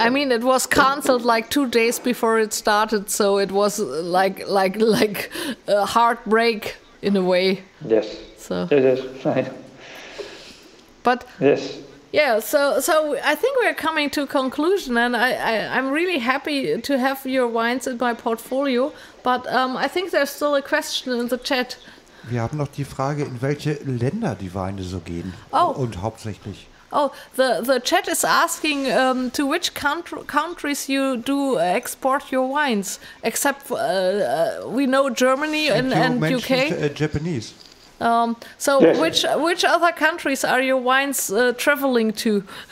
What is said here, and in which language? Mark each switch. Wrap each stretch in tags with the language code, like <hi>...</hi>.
<en>I mean, it was cancelled like 2 days before it started, so it was like a heartbreak in a way. Yes. So. Yes. But. Yes. Yeah, so I think we're coming to a conclusion, and I'm really happy to have your wines in my portfolio, but I think there's still a question in the chat.</en> <de>Wir haben noch die Frage, in welche Länder die Weine so gehen. Und hauptsächlich.</de> <en>Oh, the chat is asking to which countries you do export your wines, except we know Germany and UK. Japanese. So yes. Which other countries are your wines traveling to?</en>